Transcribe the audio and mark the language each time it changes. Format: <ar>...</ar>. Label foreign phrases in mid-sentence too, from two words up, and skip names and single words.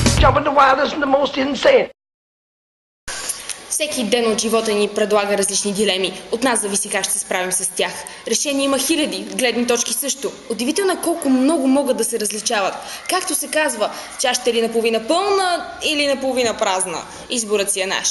<en>job in the wildest and the most insane.</en> <bg>Всеки ден от живота ни предлага различни дилеми. От нас зависи как ще се справим с тях. Решения има хиляди, гледни точки също. Удивително е колко много могат да се различават. Както се казва, чашата е ли наполовина пълна или наполовина празна. Изборът си е наш.</bg>